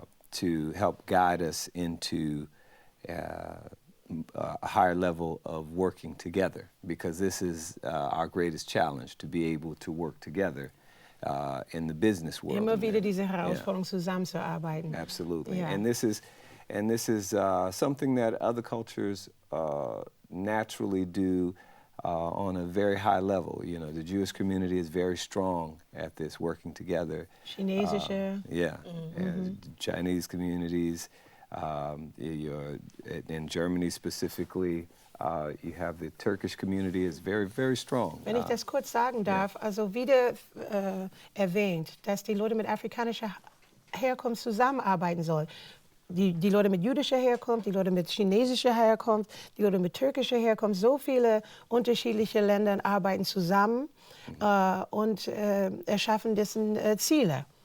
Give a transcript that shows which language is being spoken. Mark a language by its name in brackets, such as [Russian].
[English] to help guide us into a higher level of working together, because this is our greatest challenge, to be able to work together in the business world. [German] Immer wieder diese Herausforderung, zusammenzuarbeiten. [English] Absolutely. Yeah. And this is, And this is something that other cultures naturally do on a very high level. You know, the Jewish community is very strong at this, working together. [German] Chinesische. [English] And Chinese communities. In Germany specifically, you have the Turkish community is very, very strong. [German] Wenn ich das kurz sagen darf, also wieder erwähnt, dass die Leute mit afrikanischer Herkunft zusammenarbeiten sollen. Die Leute mit jüdischer Herkunft, die Leute mit chinesischer Herkunft, die Leute mit türkischer Herkunft, so viele unterschiedliche Länder arbeiten zusammen und erschaffen dessen Ziele.